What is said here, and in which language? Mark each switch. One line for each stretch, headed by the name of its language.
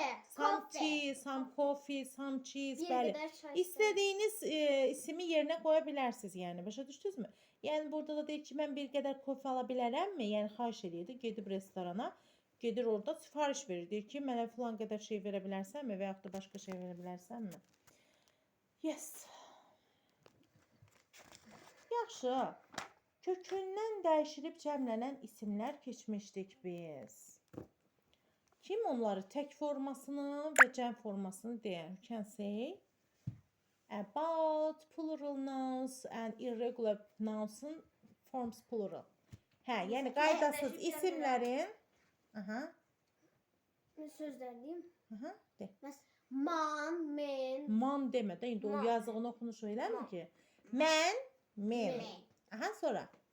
English: Some tea, some coffee, some cheese.
Azerbaijani: Bəli. İstədiyiniz ismi yerinə qoya bilərsiniz, yəni. Başa düşdünüzmü? Yəni, burada da deyir ki, mən bir qədər kofe ala bilərəmmi? Yəni, xahiş edirdi, gedib restorana, gedir orada sifariş verir. Deyir ki, mənə filan qədər şey verə bilərsənmi və yaxud da başqa şey verə bilərsənmi? Yes. Yaxşı. Kökündən dəyişilib cəmlənən isimlər keçmişdik biz. Kim onları tək formasını və cəm formasını deyər?
English: Can say about plural nouns and irregular nouns'ın forms plural.
Azerbaijani: Hə, yəni qaydasız isimlərin sözlərliyim. De.
English: Man, men.
Azerbaijani: Man demə də, indi o yazığını oxunuş eləmi ki? Mən, men. Aha, sonra.